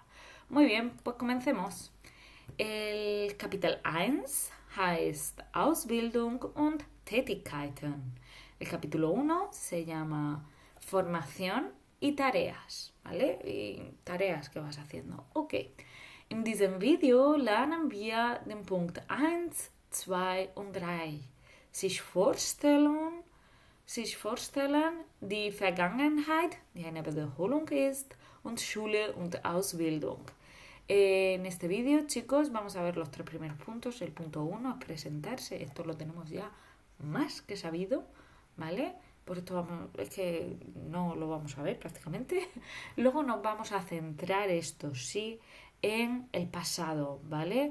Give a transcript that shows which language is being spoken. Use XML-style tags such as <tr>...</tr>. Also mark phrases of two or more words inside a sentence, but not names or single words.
<es>Muy bien, pues comencemos.</es> <de>El Kapitel 1 heißt Ausbildung und Tätigkeiten.</de> <es>El capítulo 1 se llama Formación y tareas, ¿vale? Y tareas que vas haciendo. Ok.</es> <de>In diesem Video lernen wir den Punkt 1, 2 und 3. Sich vorstellen, die Vergangenheit, die eine Wiederholung ist, und Schule und Ausbildung.</de> <es>En este vídeo, chicos, vamos a ver los 3 primeros puntos. El punto 1 es presentarse. Esto lo tenemos ya más que sabido, ¿vale? Por esto es que no lo vamos a ver prácticamente. Luego nos vamos a centrar, esto sí, en el pasado, ¿vale?</es>